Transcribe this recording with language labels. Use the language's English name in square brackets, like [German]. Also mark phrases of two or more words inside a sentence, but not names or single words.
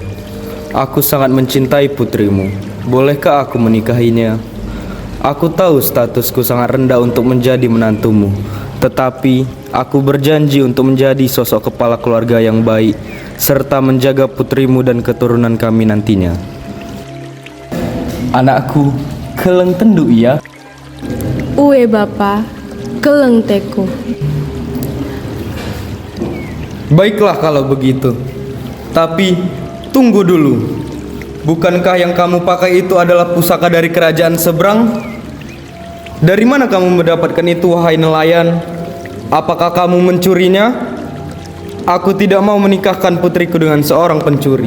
[Indonesian] Aku sangat mencintai putrimu. Bolehkah aku menikahinya? Aku tahu statusku sangat rendah untuk menjadi menantumu, tetapi aku berjanji untuk menjadi sosok kepala keluarga yang baik serta menjaga putrimu dan keturunan kami nantinya. [Batak Karo] Anakku, keleng tendu ya? Uwe bapa, keleng teku. [Indonesian] Baiklah kalau begitu. Tapi tunggu dulu. Bukankah yang kamu pakai itu adalah pusaka dari kerajaan seberang? Dari mana kamu mendapatkan itu, wahai nelayan? Apakah kamu mencurinya? Aku tidak mau menikahkan putriku dengan seorang pencuri.